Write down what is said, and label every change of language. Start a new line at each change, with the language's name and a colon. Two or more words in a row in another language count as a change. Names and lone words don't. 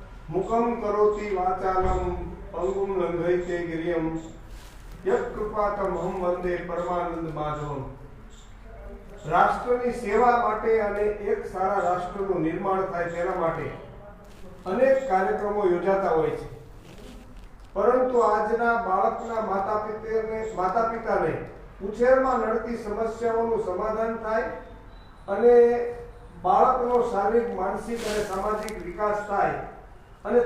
Sanskrit: मुखम करोति वाचालम पंगुम लंघयते गिरियम यत्कृपातमहं वंदे परमानंद माधवम।
Gujarati: રાષ્ટ્રની સેવા માટે અને એક સારા राष्ट्रનું નિર્માણ થાય તેના માટે અનેક કાર્યક્રમો યોજાતા હોય છે, પરંતુ આજના બાળકના માતા પિતાને ઉછેરમાં નડતી સમસ્યાઓનું સમાધાન થાય અને બાળકનો શારીરિક, માનસિક અને સામાજિક વિકાસ થાય અને